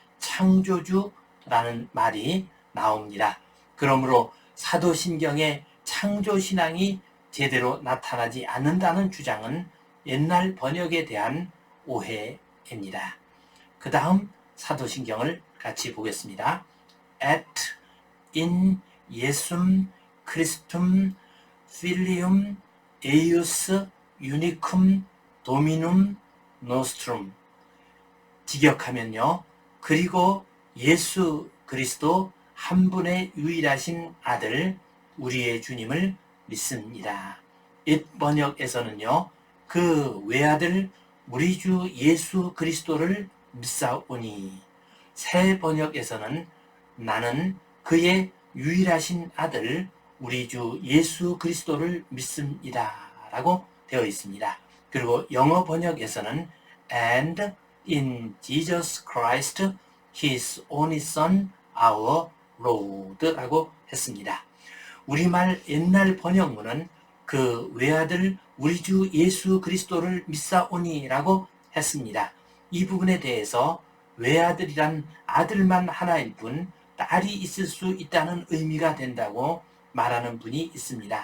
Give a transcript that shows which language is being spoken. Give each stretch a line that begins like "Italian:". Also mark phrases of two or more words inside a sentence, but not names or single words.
Korean: 창조주라는 말이 나옵니다. 그러므로 사도신경의 창조신앙이 제대로 나타나지 않는다는 주장은 옛날 번역에 대한 오해입니다. 그 다음 사도신경을 같이 보겠습니다.
Latin: Et in Jesum Christum Filium eius unicum Dominum nostrum.
Korean: 직역하면요. 그리고 예수 그리스도 한 분의 유일하신 아들 우리의 주님을 믿습니다. 옛 번역에서는요. 그 외아들 우리 주 예수 그리스도를 믿사오니. 새 번역에서는 나는 그의 유일하신 아들 우리 주 예수 그리스도를 믿습니다 라고 되어 있습니다. 그리고 영어 번역에서는
English: And in Jesus Christ His only Son our Lord
Korean: 라고 했습니다. 우리말 옛날 번역문은 그 외아들 우리 주 예수 그리스도를 믿사오니 라고 했습니다. 이 부분에 대해서 외아들이란 아들만 하나일 뿐 딸이 있을 수 있다는 의미가 된다고 말하는 분이 있습니다.